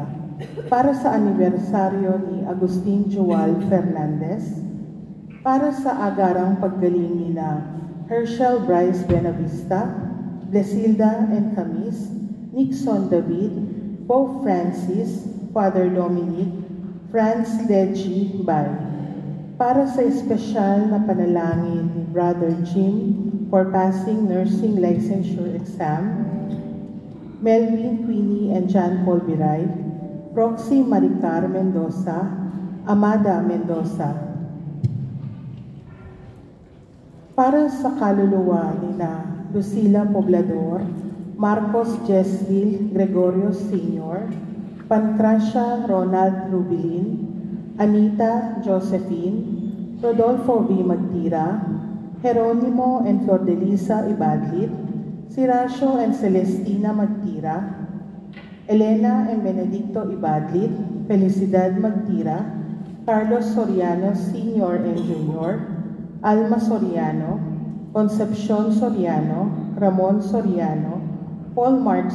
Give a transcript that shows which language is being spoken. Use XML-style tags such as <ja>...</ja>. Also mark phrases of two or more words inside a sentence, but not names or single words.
<tl>Para sa anibersaryo ni Agustin Joal Fernandez, para sa agarang paggaling nina Herschel Bryce Benavista, Blesilda and Camis, Nixon David, Pope Francis, Father Dominic, Franz Deji Bay. Para sa espesyal na panalangin ni Brother Jim</tl> <en>for passing nursing licensure exam,</en> <tl>Melvin Queenie and John Paul Biray, Roxy Maricar Mendoza, Amada Mendoza. Para sa kaluluwa ni na Lucila Poblador, Marcos Jesville Gregorio Sr., Pancracia Ronald Rubilin, Anita Josephine, Rodolfo V. Magtira, Jeronimo and Flordelisa Ibadlit, Siracio and Celestina Magtira, Elena and Benedicto Ibadlit, Felicidad Magtira, Carlos Soriano Sr. and Jr., Alma Soriano, Concepcion Soriano, Ramon Soriano, Paul Mark</tl>